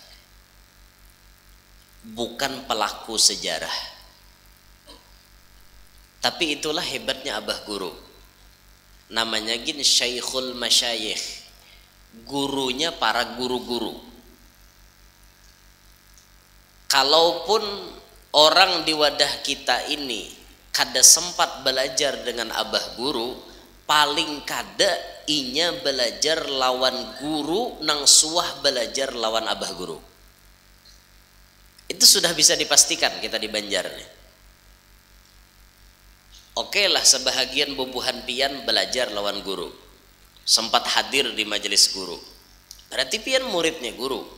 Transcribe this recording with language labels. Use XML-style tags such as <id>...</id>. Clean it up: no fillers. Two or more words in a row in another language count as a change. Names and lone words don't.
<id>bukan pelaku sejarah tapi itulah hebatnya Abah Guru namanya gini Syekhul Masyayikh gurunya para guru-guru</id> <bjn>kalaupun orang di wadah kita ini kada sempat belajar dengan Abah Guru paling kada inya belajar lawan guru nang suah belajar lawan Abah Guru</bjn> <id>itu sudah bisa dipastikan kita di Banjar nih oke lah sebahagian</id> <bjn>bubuhan pian belajar lawan guru</bjn> <id>sempat hadir di majelis guru berarti pian muridnya guru</id>